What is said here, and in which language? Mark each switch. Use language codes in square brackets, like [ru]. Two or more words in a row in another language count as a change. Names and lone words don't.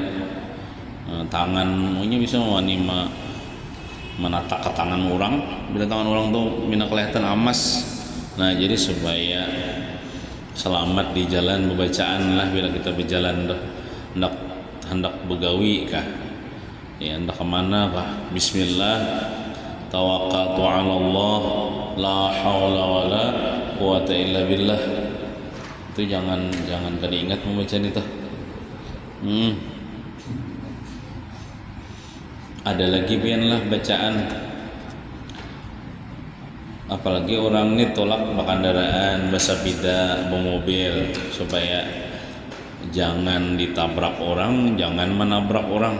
[bjn] Tangannya bisa menata ke tangan orang, bila tangan orang tuh mina kelihatan amas. Nah, jadi supaya selamat di jalan bacaan lah bila kita berjalan tuh hendak begawi kah ya, hendak kemana kah, [ar] بسم الله توكلت على الله لا حول ولا قوة إلا بالله. [bjn] Itu jangan kada ingat membaca itu. Ada lagi pianlah bacaan, apalagi orang ini tolak kendaraan bersepeda bermobil, supaya jangan ditabrak orang, jangan menabrak orang.